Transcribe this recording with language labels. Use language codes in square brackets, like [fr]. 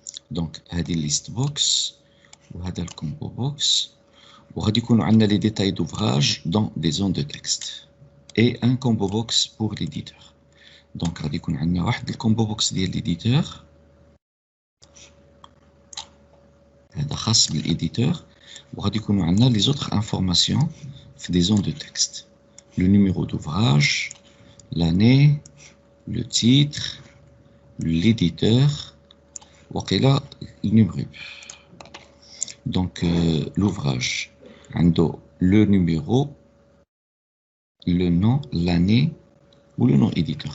[fr] Donc, هذه list box وهذا combo box [ar] وغادي يكونوا عندنا [fr] les détails d'ouvrage dans des zones de texte et un combo box pour l'éditeur. Donc [ar] غادي يكون عندنا واحد الكومبو بوكس ديال [fr] l'éditeur [ar] هذا خاص بالايديتور وغادي يكونوا عندنا [fr] les autres informations في des zones de texte, le numéro d'ouvrage, l'année, le titre, l'éditeur وقيلا النمرو. Donc l'ouvrage عنده le numéro, le nom, l'année ou le nom éditeur.